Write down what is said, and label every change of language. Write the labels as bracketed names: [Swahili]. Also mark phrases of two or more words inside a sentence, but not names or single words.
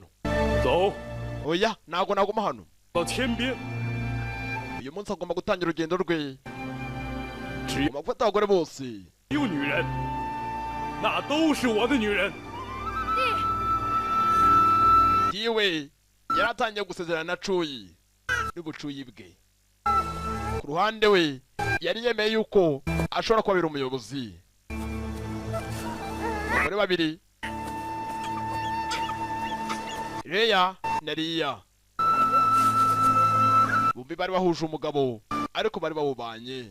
[Chinese] 走 [Kinyarwanda] Oya ntago naguma hano. [Chinese] 到天边， [Kinyarwanda] Uyu munsi agomba gutangira urugendo rwe. [Chinese] 只 [Kinyarwanda] Agomba gufata abagore bose. [Chinese] 有女人，那都是我的女人。 [Kinyarwanda] Yiwe yaratangiye gusezerana na Cuyi n'ubucuyi bwe. Ku ruhande we yari yemeye yuko ashobora kubabera umuyobozi. Abagore babiri Leya na Liya bombi bari bahuje umugabo ariko bari bawubanye.